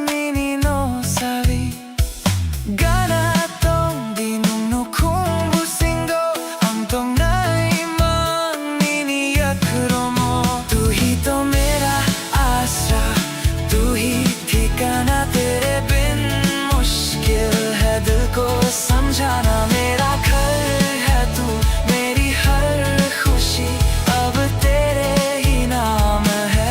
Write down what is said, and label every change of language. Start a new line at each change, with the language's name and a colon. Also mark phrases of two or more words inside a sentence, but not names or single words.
Kok Borok: nini no sabi gana tong dinung no kung busingo ang tong nai mang nini yakromo
Hindi: तू ही तो मेरा आसरा, तू ही ठिकाना, तेरे बिन मुश्किल है दिल को समझाना। मेरा घर है तू, मेरी हर खुशी अब तेरे ही नाम है।